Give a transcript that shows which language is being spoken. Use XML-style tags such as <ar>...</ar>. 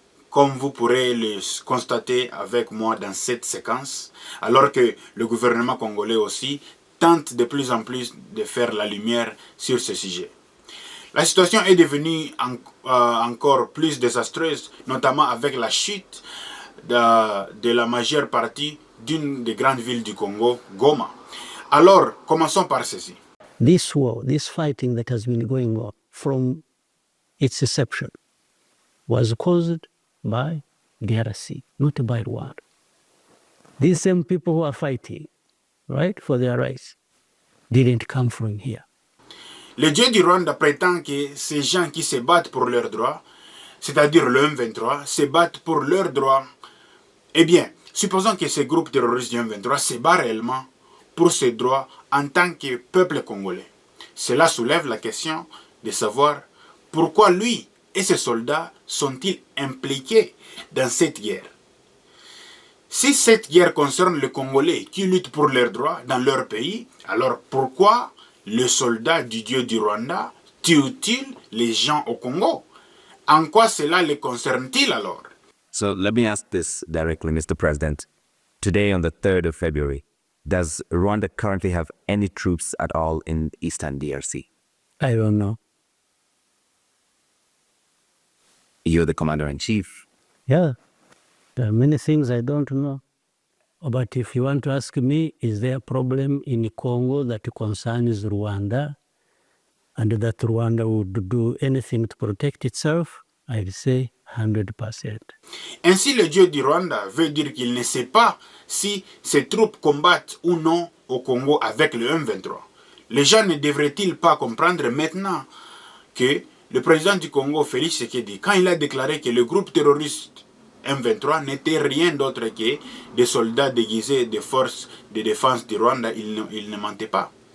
<fr>Comme vous pourrez le constater avec moi dans cette séquence, alors que le gouvernement congolais aussi tente de plus en plus de faire la lumière sur ce sujet. La situation est devenue encore plus désastreuse, notamment avec la chute de la majeure partie d'une des grandes villes du Congo, Goma. Alors, commençons par ceci.</fr> <en>This war, this fighting that has been going on from its inception was caused by DRC, not by Rwanda. These same people who are fighting, right, for their rights, didn't come from here.</en> <fr>Le Dieu du Rwanda prétend que ces gens qui se battent pour leurs droits, c'est-à-dire le M23, se battent pour leurs droits. Eh bien, supposons que ces groupes terroristes du M23 se battent réellement pour ces droits en tant que peuple congolais. Cela soulève la question de savoir pourquoi lui et ses soldats sont-ils impliqués dans cette guerre. Si cette guerre concerne les Congolais qui luttent pour leurs droits dans leur pays, alors pourquoi les soldats du Dieu du Rwanda tuent-ils les gens au Congo? En quoi cela les concerne-t-il alors?</fr> <en>So let me ask this directly, Mr. President. Today, on the 3rd of February, does Rwanda currently have any troops at all in Eastern DRC? I don't know. You're the commander-in-chief. Yeah, there are many things I don't know. But if you want to ask me, is there a problem in Congo that concerns Rwanda and that Rwanda would do anything to protect itself? I'd say 100%.</en> <fr>Ainsi, le Dieu du Rwanda veut dire qu'il ne sait pas si ses troupes combattent ou non au Congo avec le M23. Les gens ne devraient-ils pas comprendre maintenant que le président du Congo, Félix Tshisekedi, quand il a déclaré que le groupe terroriste M23 n'était rien d'autre que des soldats déguisés des forces de défense du Rwanda, il ne mentait pas.</fr>